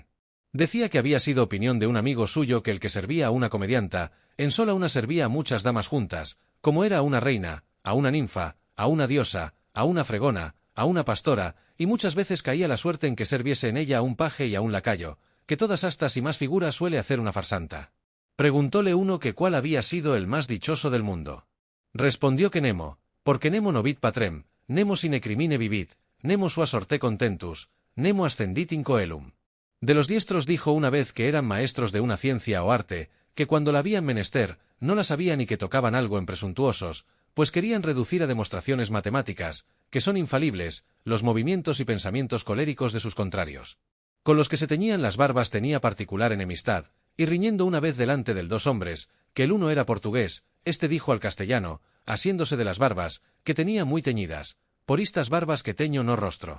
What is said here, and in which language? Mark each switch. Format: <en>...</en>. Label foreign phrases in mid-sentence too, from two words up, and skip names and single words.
<es>Decía que había sido opinión de un amigo suyo que el que servía a una comedianta, en sola una servía a muchas damas juntas, como era a una reina, a una ninfa, a una diosa, a una fregona, a una pastora, y muchas veces caía la suerte en que serviese en ella a un paje y a un lacayo, que todas astas y más figuras suele hacer una farsanta. Preguntóle uno que cuál había sido el más dichoso del mundo. Respondió que Nemo, porque</es> <la>Nemo novit patrem, Nemo sine crimine vivit, Nemo sua sorte contentus, Nemo ascendit in coelum.</la> <es>De los diestros dijo una vez que eran maestros de una ciencia o arte, que cuando la habían menester, no la sabían y que tocaban algo en presuntuosos, pues querían reducir a demostraciones matemáticas, que son infalibles, los movimientos y pensamientos coléricos de sus contrarios. Con los que se teñían las barbas tenía particular enemistad, y riñendo una vez delante del dos hombres, que el uno era portugués, este dijo al castellano, asiéndose de las barbas, que tenía muy teñidas, por estas barbas</es> <pt>que teño no rostro.</pt>